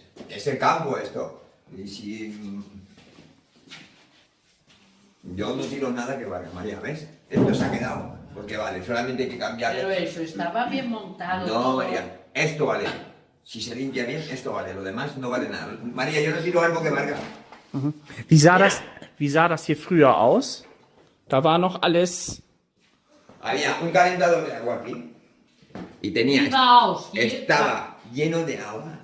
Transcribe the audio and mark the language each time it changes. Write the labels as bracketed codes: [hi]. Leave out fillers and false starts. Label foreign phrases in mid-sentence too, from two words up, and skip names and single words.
[es] Es el campo esto. Y si... Yo no tiro nada que valga, María, ¿ves? Esto se ha quedado. Porque vale, solamente hay que cambiar. Pero eso, estaba bien montado. No, todo. María, esto vale. Si se limpia bien, esto vale. Lo demás no vale nada. María, yo no tiro algo que valga. [de] Wie sah das hier früher aus? Da war noch alles... [es] Había un calentador de agua aquí. Y tenía, [de] Wie war aus? Hier, [es] estaba lleno de agua.